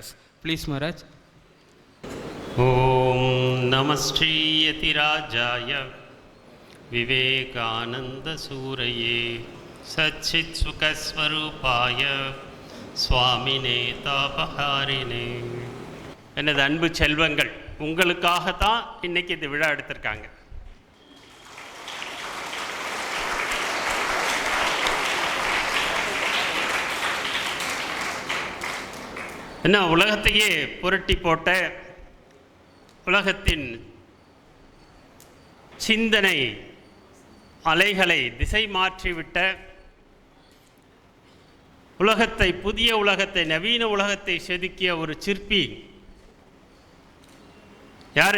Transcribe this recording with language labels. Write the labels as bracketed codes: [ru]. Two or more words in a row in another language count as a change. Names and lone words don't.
[en] Please, Maharaj. [sa] ॐ नमश्रीयतिराजाय विवेकानन्दसूरये सच्चित्सुखस्वरूपाय स्वामिने तापहारिणे. [ta] எனது அன்பு செல்வங்கள், உங்களுக்காகத்தான் இன்னைக்கு இந்த விழா எடுத்திருக்காங்க. என்ன, உலகத்தையே புரட்டி போட்ட, உலகத்தின் சிந்தனை அலைகளை திசை மாற்றிவிட்ட, உலகத்தை, புதிய உலகத்தை, நவீன உலகத்தை செதுக்கிய ஒரு சிற்பி யாரு?